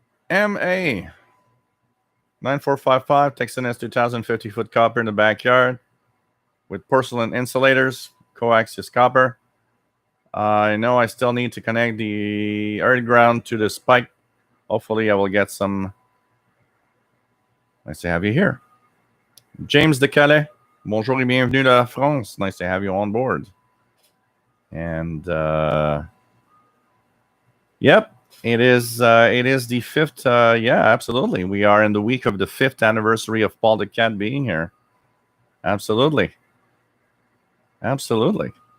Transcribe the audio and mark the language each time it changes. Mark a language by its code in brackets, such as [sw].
[en] MA 9455, Texan S 2000, 50-foot copper in the backyard with porcelain insulators, coaxial copper. I know I still need to connect the earth ground to the spike. Hopefully I will get some. Nice to have you here. [fr] James de Calais, bonjour et bienvenue de la France. [en] Nice to have you on board. And yep, it is the fifth. Yeah, absolutely. We are in the week of the 5th anniversary of Paul the Cat being here. Absolutely. Absolutely.